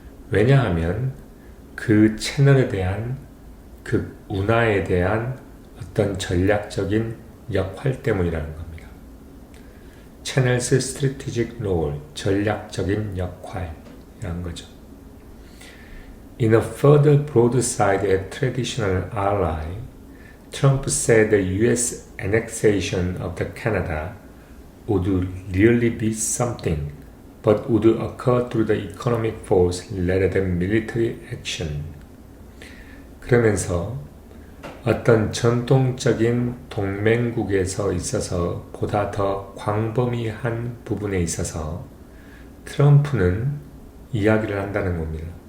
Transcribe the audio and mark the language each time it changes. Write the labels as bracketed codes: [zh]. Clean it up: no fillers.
[ko] 왜냐하면 그 채널에 대한 그 운하에 대한 어떤 전략적인 역할 때문이라는 겁니다. [en] Channel's strategic role, [ko] 전략적인 역할이라는 거죠. [en] In a further broadside at traditional ally, Trump said the U.S. annexation of the Canada would really be something, but would occur through the economic force rather than military action. [ko] 그러면서 어떤 전통적인 동맹국에서 있어서 보다 더 광범위한 부분에 있어서 트럼프는 이야기를 한다는 겁니다.